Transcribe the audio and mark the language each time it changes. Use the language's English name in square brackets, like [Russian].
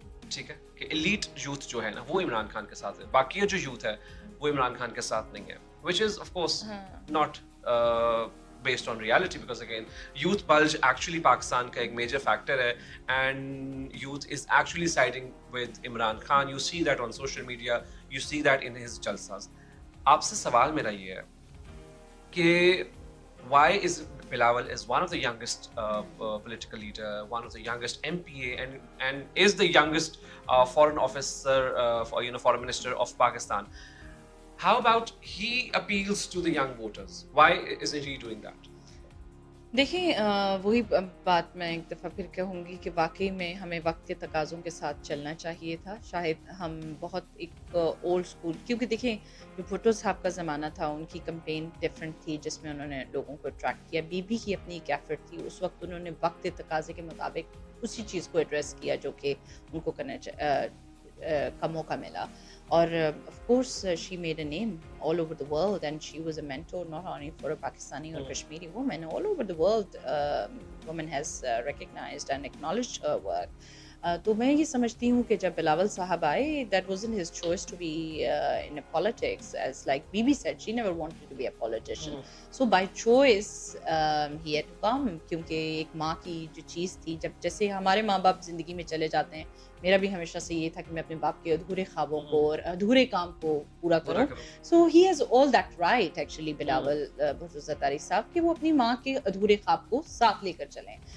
[Urdu] ٹھیک ہے کہ elite youth جو ہے نا وہ عمران خان کے ساتھ ہے, باقی جو youth ہے وہ عمران خان کے ساتھ نہیں ہے, [English] which is of course not based on reality, because again youth bulge actually [Urdu] Pakistan کا ایک major factor ہے [English] and youth is actually siding with Imran Khan. You see that on social media, you see that in his jalsas. [Urdu] آپ سے سوال میرا یہ ہے کہ [English] why is Bilawal is one of the youngest political leader, one of the youngest MPA, and is the youngest foreign officer, foreign minister of Pakistan. How about he appeals to the young voters? Why isn't he doing that? [Urdu] دیکھیں وہی بات میں ایک دفعہ پھر کہوں گی کہ واقعی میں ہمیں وقت کے تقاضوں کے ساتھ چلنا چاہیے تھا. شاید ہم بہت ایک اولڈ اسکول, کیونکہ دیکھیں جو بھٹو صاحب کا زمانہ تھا ان کی کمپین ڈفرینٹ تھی جس میں انہوں نے لوگوں کو اٹریکٹ کیا. بی بی کی اپنی ایک ایفرٹ تھی, اس وقت انہوں نے وقت کے تقاضے کے مطابق اسی چیز کو ایڈریس کیا جو کہ ان کو کرنا کا موقع ملا. [English] اور of course she made a name all over the world and she was a mentor not only for a Pakistani or Kashmiri woman, all over the world women has recognized and acknowledged her work. [Urdu] تو میں یہ سمجھتی ہوں کہ جب بلاول صاحب آئے [English] that wasn't his choice to be in a politics, as like Bibi said she never wanted to be a politician. So by choice he had to come, [Urdu] کیونکہ ایک ماں کی جو چیز تھی, جب جیسے ہمارے ماں باپ زندگی میں چلے جاتے ہیں, میرا بھی ہمیشہ سے یہ تھا کہ میں اپنے باپ کے ادھورے خوابوں کو اور ادھورے کام کو پورا کروں. [English] so he has all that right actually [Urdu] Bilawal Bhutto Zardari صاحب, کہ وہ اپنی ماں کے ادھورے خواب کو ساتھ لے کر چلیں.